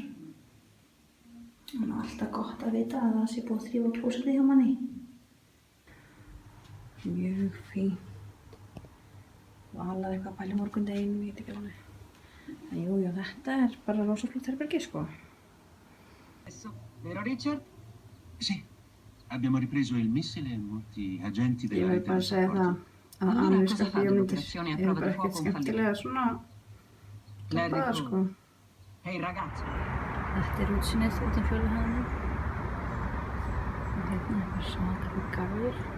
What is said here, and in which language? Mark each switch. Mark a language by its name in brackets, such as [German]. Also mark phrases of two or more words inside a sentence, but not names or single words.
[Icelandic] Það er alltaf gott að vita að það sé búið að þrífa klósettið hjá manni. Mjög fínt. Valaði eitthvað að pæla morgundeginum, ég veit ekki alveg. En jú, þetta er bara rosaflott herbergi, sko. [Italian] Vero Richard? Sì, abbiamo ripreso il missile e molti agenti [Icelandic] Ég [Italian] della [Icelandic] vil bara segja það að ameríska bíómyndir eru bara ekkert skemmtilega svona toppaðar, sko. [Italian] Ehi ragazzi! [Icelandic] Þetta er útsýnið út fjórðu hæðinni. Og hérna er bara svakalega garður.